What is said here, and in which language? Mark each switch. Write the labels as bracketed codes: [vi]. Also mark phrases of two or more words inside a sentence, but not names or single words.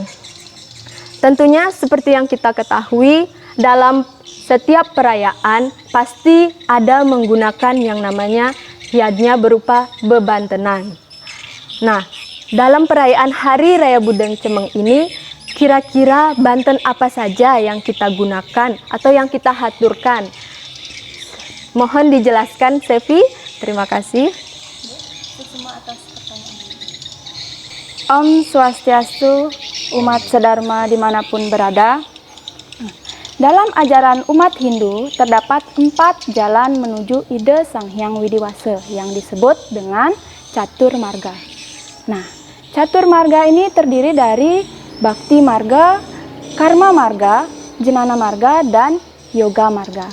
[id] Tentunya seperti yang kita ketahui, dalam setiap perayaan pasti ada menggunakan yang namanya hiadnya berupa bebantenan. Nah, dalam perayaan Hari Raya Buddha Cemeng ini, kira-kira banten apa saja yang kita gunakan atau yang kita haturkan? Mohon dijelaskan, Sevi. Terima kasih. Om Swastiastu, umat sedharma dimanapun berada. Dalam ajaran umat Hindu terdapat 4 jalan menuju Ida Sang Hyang Widiwasa yang disebut dengan Catur Marga. Nah, Catur Marga ini terdiri dari Bhakti Marga, Karma Marga, Jnana Marga, dan Yoga Marga.